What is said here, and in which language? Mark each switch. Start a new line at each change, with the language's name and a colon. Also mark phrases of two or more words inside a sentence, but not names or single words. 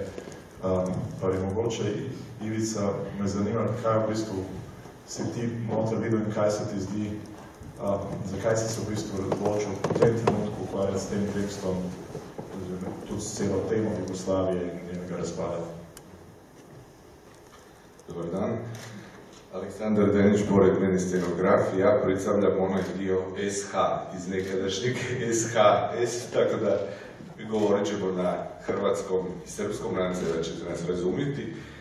Slovenian: Pa je mogoče, Ivica, me zanima, kaj v bistvu si ti noter videl in kaj se ti zdi, zakaj si se v bistvu odločil v tem trenutku ukvarjati s tem tekstom, tudi s celo temo Jugoslavije in njenega razpada.
Croatian: Dobar dan. Aleksandar Denić, pored mene scenograf, ja predstavljam onaj dio SH iz nekadašnjeg SHS, tako da govorit ćemo na hrvatskom i srpskom, nadam se da ćete nas razumjeti.